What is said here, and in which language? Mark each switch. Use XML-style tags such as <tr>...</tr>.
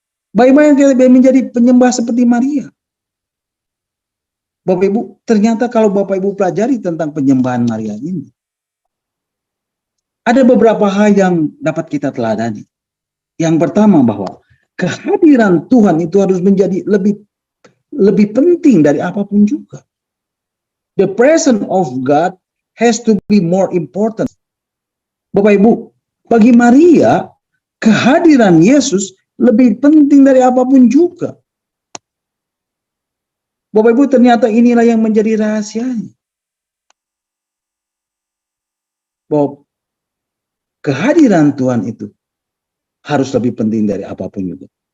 <id>Bagaimana kita menjadi penyembah seperti Maria? Bapak Ibu, ternyata kalau Bapak Ibu pelajari tentang penyembahan Maria ini, ada beberapa hal yang dapat kita teladani. Yang pertama bahwa kehadiran Tuhan itu harus menjadi lebih penting dari apapun juga.</id> <en>The presence of God has to be more important.</en> <id>Bapak Ibu, bagi Maria, kehadiran Yesus lebih penting dari apapun juga. Bapak Ibu, ternyata inilah yang menjadi rahasianya. Bahwa kehadiran Tuhan itu harus lebih penting dari apapun juga.</id>